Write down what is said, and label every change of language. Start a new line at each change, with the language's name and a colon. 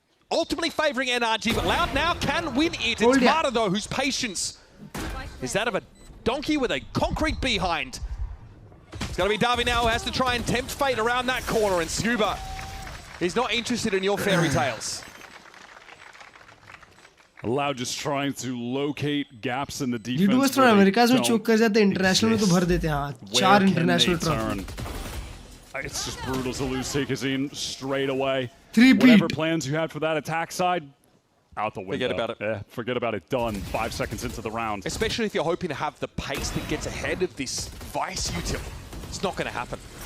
English: Ultimately favouring NRG, but Loud now can win it. It's Marta though, whose patience is that of a donkey with a concrete behind. It's going to be Davi now who has to try and tempt fate around that corner, and Scuba is not interested in your fairy tales. Loud just trying to locate gaps in the defense.
Hindi: G2 थोड़ा America में चोक कर जाते हैं, international में तो भर देते हैं. हाँ, 4 international trophy.
English: It's just brutal to lose tikicici straight away. 3-peat. Whatever plans you had for that attack side, out the window. Forget about it. Yeah, forget about it. Done. 5 seconds into the round. Especially if you're hoping to have the pace that gets ahead of this Vice util. It's not going to happen.